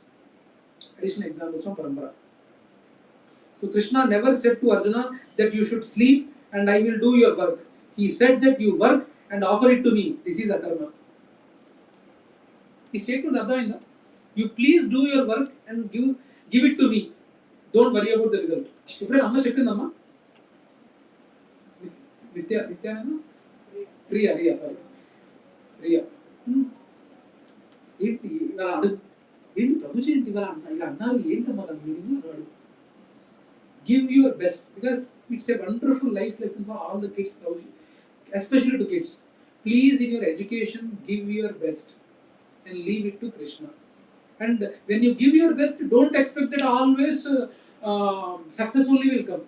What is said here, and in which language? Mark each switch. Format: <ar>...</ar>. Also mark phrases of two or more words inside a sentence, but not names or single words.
<en>Additional examples from Parampara. So Krishna never said to Arjuna that you should sleep and I will do your work. He said that you work and offer it to me. This is akarma. He stated Arjuna, you please do your work and give it to me. Don't worry about the result.</en> <te>ఇప్పుడే అమ్మ చెప్పిందమ్మా.</te> <en>Nitya Priya, sorry. Priya.</en> <te>ఏంటి ఇవాళ అడుగు ఏంటి ప్రభుజీ ఏంటి ఇవాళ ఇలా అన్నారు ఏంటమ్మా దాని మీనింగ్ అన్నాడు.</te> <en>Give your best, because it's a wonderful life lesson for all the kids, especially to kids. Please, in your education, give your best and leave it to Krishna. And when you give your best, don't expect that always success only will come.</en>